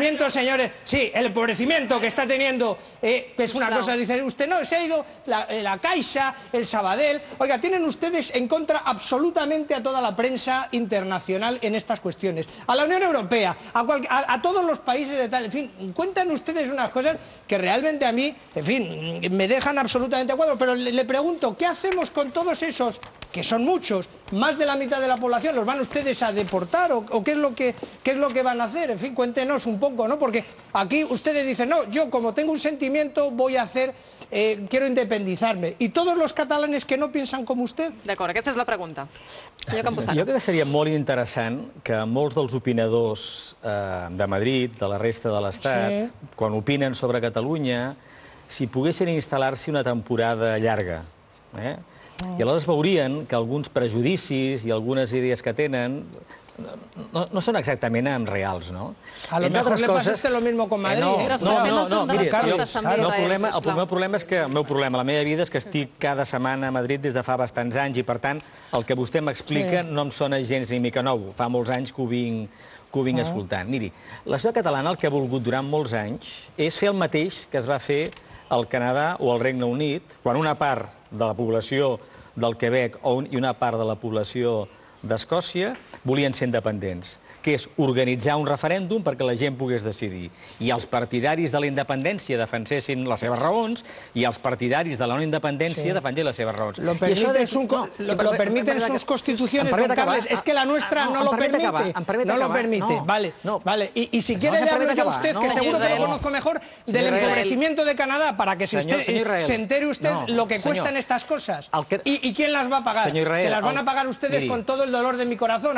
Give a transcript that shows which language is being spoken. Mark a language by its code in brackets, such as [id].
[es] señores, sí, el empobrecimiento que está teniendo, que es una cosa, dice usted, no, se ha ido la Caixa, el Sabadell, oiga, tienen ustedes en contra absolutamente a toda la prensa internacional en estas cuestiones, a la Unión Europea, a todos los países de tal, en fin, cuentan ustedes unas cosas que realmente a mí, en fin, me dejan absolutamente a cuadro, pero le pregunto, ¿qué hacemos con todos esos vascos, que son muchos, más de la mitad de la población, ¿los van ustedes a deportar o qué es lo que van a hacer? En fin, cuéntenos un poco, ¿no? Porque aquí ustedes dicen, no, yo como tengo un sentimiento voy a hacer, quiero independizarme. ¿Y todos los catalanes que no piensan como usted? [ca] D'acord, aquesta és la pregunta. Senyor Campuzano. Jo crec que seria molt interessant que molts dels opinadors de Madrid, de la resta de l'Estat, quan opinen sobre Catalunya, si poguessin instal·lar-s'hi una temporada llarga. I aleshores veurien que alguns prejudicis i algunes idees que tenen no són exactament reals, no? [es] A lo mejor le pasa a usted lo mismo con Madrid. [ca] No, miri, el meu problema és que, la meva vida és que estic cada setmana a Madrid des de fa bastants anys i, per tant, el que vostè m'explica no em sona gens ni mica nou. Fa molts anys que ho vinc escoltant. Miri, la societat catalana el que ha volgut durant molts anys és fer el mateix que es va fer al Canadà o al Regne Unit, quan una part de la població del Quebec i una part de la població d'Escòcia volien ser independents, que és organitzar un referèndum perquè la gent pogués decidir. I els partidaris de la independència defensessin les seves raons i els partidaris de la no independència defensessin les seves raons. [es] Lo permiten sus constituciones, don Carles. Es que la nuestra no lo permite. No lo permite. Vale. Y si quiere le hablo yo a usted, que seguro que lo conozco mejor, del empobrecimiento de Canadá, para que se entere usted lo que cuestan estas cosas. ¿Y quién las va a pagar? Que las van a pagar ustedes con todo el dolor de mi corazón.